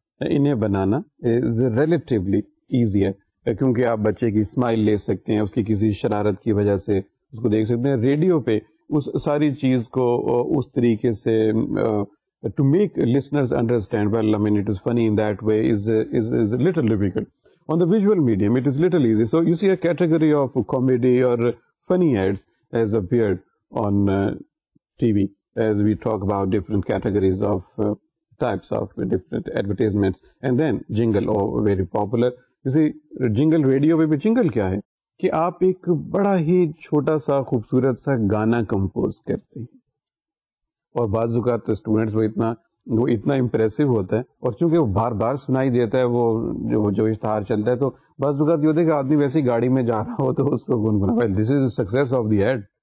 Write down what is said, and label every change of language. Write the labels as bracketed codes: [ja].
[ur] انہیں بنانا [en] is relatively easier, [ur] کیونکہ آپ بچے کی اسمائل لے سکتے ہیں, اس کی کسی شرارت کی وجہ سے اس کو دیکھ سکتے ہیں. ریڈیو پہ اس ساری چیز کو اس طریقے سے [en] To make listeners understand well, I mean it is funny in that way is a little difficult. On the visual medium it is little easy. So you see a category of comedy or funny ads has appeared on TV as we talk about different categories of types of different advertisements. And then jingle, oh very popular. You see jingle, [ur] radio پہ بھی jingle کیا ہے کہ آپ ایک بڑا ہی چھوٹا سا خوبصورت سا گانا کمپوز کرتے ہیں, اور بعض اوقات تو اسٹوڈینٹس وہ اتنا امپریسو ہوتا ہے, اور چونکہ وہ بار بار سنائی دیتا ہے وہ جو اشتہار چلتا ہے, تو بعض اوقات یہ ہوتا ہے کہ آدمی ویسے ہی گاڑی میں جا رہا ہو تو اس کو گنگنا, [en] Well this is success of the ad.